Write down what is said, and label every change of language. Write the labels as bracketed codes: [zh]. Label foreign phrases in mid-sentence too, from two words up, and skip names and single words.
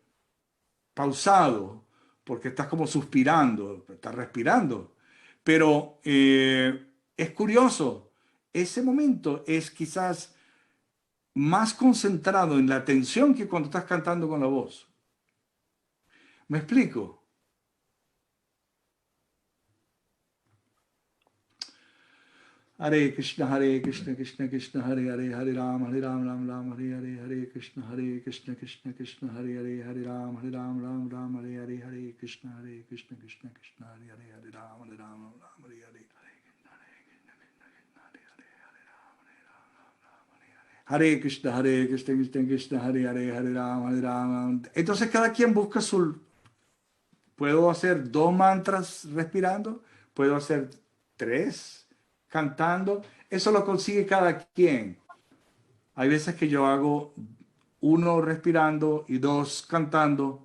[es] Pausado, porque estás como suspirando, estás respirando. Pero es curioso, ese momento es quizás más concentrado en la atención que cuando estás cantando con la voz. ¿Me explico? Hare Krishna, Krishna Krishna, Hare Hare, Hare Rama, Rama, Hare Hare, Hare Krishna, Krishna Krishna, Hare Hare, Hare Rama, Rama, Hare Hare, Hare Krishna, Krishna Krishna, Hare Hare, Hare Rama, Hare Hare. Hare Krishna, Krishna, Hare Hare, Hare Rama. Entonces cada quien busca su... Puedo hacer 2 mantras respirando, puedo hacer 3 cantando. Eso lo consigue cada quien. Hay veces que yo hago 1 respirando y 2 cantando.